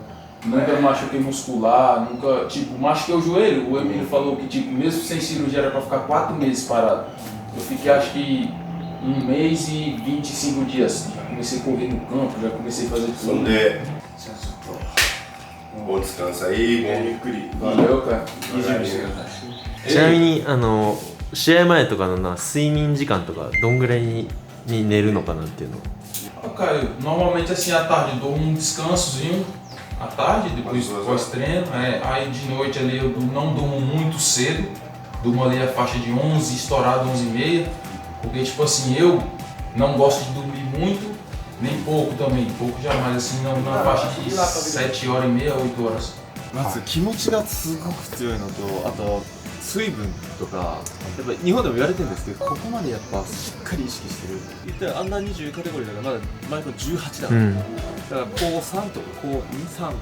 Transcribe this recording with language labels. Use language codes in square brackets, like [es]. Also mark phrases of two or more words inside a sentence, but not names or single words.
[pt] Nunca machuquei muscular, nunca, tipo, machuquei o joelho. O Emílio falou que, tipo, mesmo sem cirurgia era pra ficar 4 meses parado. Eu fiquei, acho que 1 mês e 25 dias. Já comecei a correr no campo, já comecei a fazer そん tudo. でbom descanso aí, bom ゆっくり Valeu, cara. [ja] ちなみに試合前とかの睡眠時間とかどんぐらいに寝るのかなっていうの。 [pt] Ah, cara, normalmente assim à tarde eu dou um descansozinho à tarde, depois pós-treino. Aí de noite ali eu não durmo muito cedo, durmo ali a faixa de 11, estourado 11h30, porque tipo assim, eu não gosto de dormir muito, nem pouco também, pouco jamais, assim, na faixa de 7h30, 8h. [ja] まず気持ちがすごく強いのと、あと水分とか、やっぱ日本でも言われてるんですけど、ここまでやっぱしっかり意識してる。言ったらアンダー20カテゴリーだからまだ前の18だ、だから高3とか高2、3